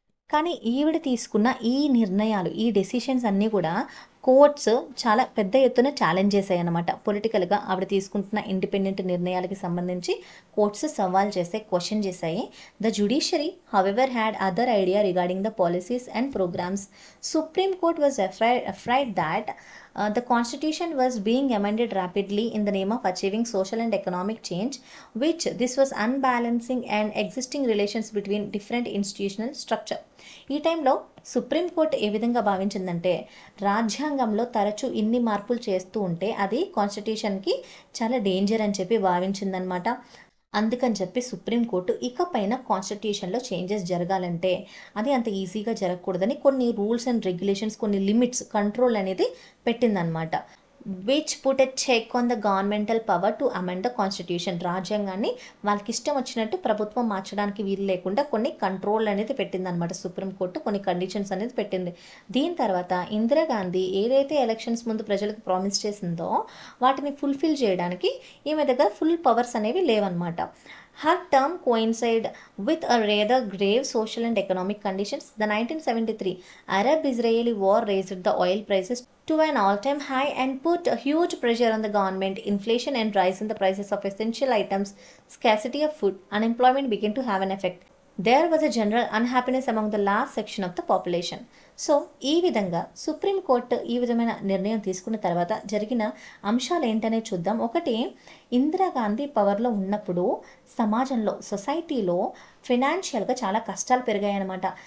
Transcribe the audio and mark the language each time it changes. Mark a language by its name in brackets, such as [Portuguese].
[Telugu] కానీ ఈవిడ తీసుకున్న ఈ నిర్ణయాలు, ఈ డెసిషన్స్ అన్నీ కూడా కోర్ట్స్ చాలా పెద్ద ఎత్తున ఛాలెంజ్ చేశాయి అన్నమాట. పొలిటికల్గా ఆవిడ తీసుకుంటున్న ఇండిపెండెంట్ నిర్ణయాలకి సంబంధించి కోర్ట్స్ సవాల్ చేశాయి, క్వశ్చన్ చేశాయి. [English] The judiciary however had other idea regarding the policies and programmes. Supreme Court was afraid that the constitution was being amended rapidly in the name of achieving social and economic change, which this was unbalancing and existing relations between different institutional structure. [Telugu] ఈ టైంలో supreme court ఏ విధంగా భావించిందంటే, రాజ్యాంగంలో తరచూ ఇన్ని మార్పులు చేస్తూ ఉంటే అది కాన్స్టిట్యూషన్కి చాలా డేంజర్ అని చెప్పి భావించిందనమాట. అందుకని చెప్పి సుప్రీంకోర్టు ఇకపైన కాన్స్టిట్యూషన్లో చేంజెస్ జరగాలంటే అది అంత ఈజీగా జరగకూడదని కొన్ని రూల్స్ అండ్ రెగ్యులేషన్స్, కొన్ని లిమిట్స్, కంట్రోల్ అనేది పెట్టిందనమాట. [English] Which put a check on the governmental power to amend the constitution. [Telugu] రాజ్యాంగాన్ని వాళ్ళకి ఇష్టం వచ్చినట్టు ప్రభుత్వం మార్చడానికి వీలు లేకుండా కొన్ని కంట్రోల్ అనేది పెట్టిందనమాట సుప్రీంకోర్టు, కొన్ని కండిషన్స్ అనేది పెట్టింది. దీని తర్వాత ఇందిరాగాంధీ ఏదైతే ఎలక్షన్స్ ముందు ప్రజలకు ప్రామిస్ చేసిందో వాటిని ఫుల్ఫిల్ చేయడానికి ఈమె దగ్గర ఫుల్ పవర్స్ అనేవి లేవన్నమాట. [English] Her term coincided with a rather grave social and economic conditions. The 1973 Arab-Israeli war raised the oil prices to an all-time high and put a huge pressure on the government. Inflation and rise in the prices of essential items, scarcity of food, unemployment began to have an effect. There was a general unhappiness among the last section of the population. [Telugu] So ఈ విధంగా supreme court ఈ విధమైన నిర్ణయం తీసుకున్న తర్వాత జరిగిన అంశాలు ఏంటనే చూద్దాం. ఒకటి, ఇందిరాగాంధీ పవర్లో ఉన్నప్పుడు సమాజంలో, సొసైటీలో ఫినాన్షియల్గా చాలా కష్టాలు పెరిగాయన్నమాట.